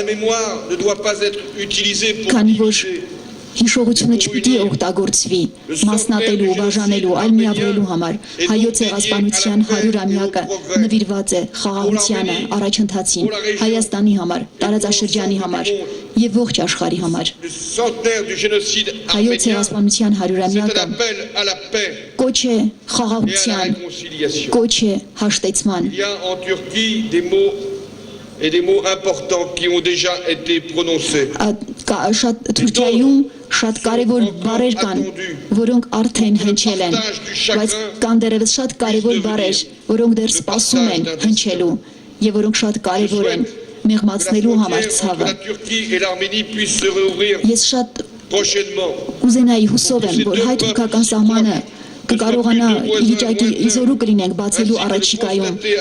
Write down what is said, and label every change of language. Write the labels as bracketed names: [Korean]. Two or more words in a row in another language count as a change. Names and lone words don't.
[Armenian] քանի որ հիշողությունը չպիտի օգտագործվի մասնատելու, բաժանելու, այլ միավորելու համար։ Հայոց ցեղասպանության 100-ամյակը նվիրված է խաղաղությանը, առաջընթացին, Հայաստանի համար, տարածաշրջանի համար եւ ողջ աշխարհի համար։ Հայոց ցեղասպանության 100-ամյակը կոչ է խաղաղության, կոչ է հաշտեցման։ [French] Et des mots importants qui ont déjà été prononcés. [Armenian] Թուրքիայում շատ կարևոր բառեր կան, որոնք արդեն հնչել են, բայց կան դեռևս շատ կարևոր բառեր, որոնք դեռ սպասում են հնչելու եւ որոնք շատ կարևոր են մեղմացնելու համար ցավը։ Ես շատ կուզենայի հուսով եմ, որ հայ-թուրքական սահմանը կկարողանա ի վիճակի իզորու կլինենք բացելու առաջիկայում։